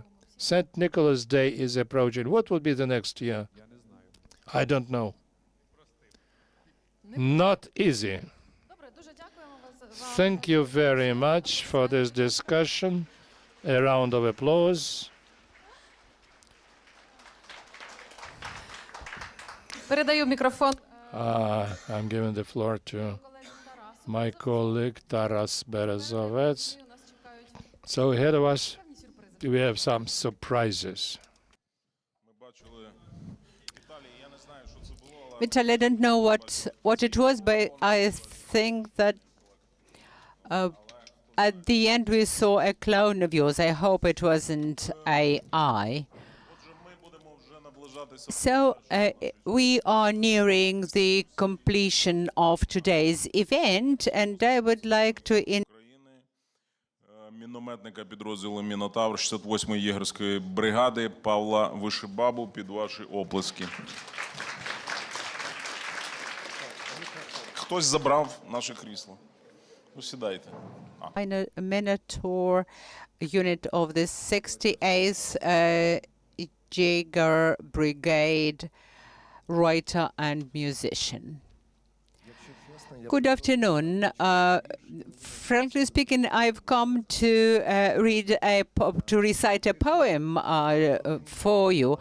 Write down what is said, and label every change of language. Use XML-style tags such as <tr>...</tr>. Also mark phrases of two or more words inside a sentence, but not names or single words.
<en>St. Nicholas Day is approaching. What will be the next year? I don't know. Not easy. Thank you very much for this discussion. A round of applause.</en> <uk>Передаю мікрофон.</uk> <en>I'm giving the floor to my colleague Taras Berezovets. So ahead of us, we have some surprises. Vitaly, I don't know what it was, but I think that at the end we saw a clone of yours. I hope it wasn't AI. So we are nearing the completion of today's event, and I would like to</en> <uk>Мінометника підрозділу «Мінотавр» 68-ї єгерської бригади Павла Вишибабу під ваші оплески. Хтось забрав наше крісло. Сідайте.</uk> <en>Minotaur unit of the 68th Jaeger Brigade, writer and musician. Good afternoon. Frankly speaking, I've come to recite a poem for you.</en>